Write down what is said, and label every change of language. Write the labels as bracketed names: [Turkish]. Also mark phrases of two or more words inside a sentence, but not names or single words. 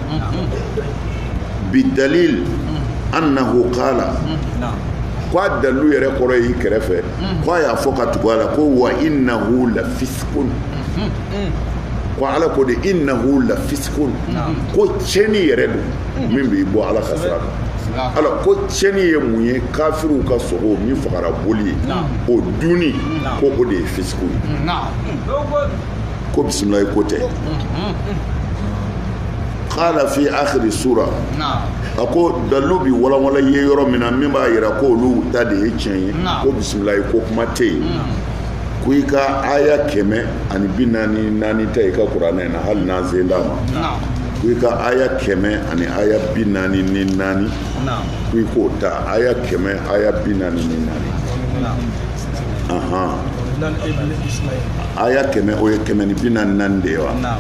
[Arabic] bi dalil annahu qala [Bambara] ko a dalilu yɛrɛ kɔrɔ y'i kɛrɛfɛ ko a y'a fɔ ka tugu a la ko [Arabic] wa innahu la fiskun [Bambara] ko Ala ko de [Arabic] innahu la fiskun [Bambara] ko tiɲɛni yɛrɛ don min b'i bɔ Ala ka sira kan ala ko tiɲɛni ye mun ye kafiriw ka sogo min fagara boli ye o dunni ko o de ye fisiku ye ko bisimilayi ko tɛ [Arabic] qala fi akhiri sura [Bambara] a ko dalilu bi walawala ye yɔrɔ min na min b'a yira ko olu ta de ye tiɲɛ ye ko bisimilayi ko kuma tɛ yen ko i ka aya 144 ta i ka kuranɛ na hali n'an sen d'a ma ko i ka aya 144 ko i k'o ta aya 144 aya 100 o ye 144 de ye wa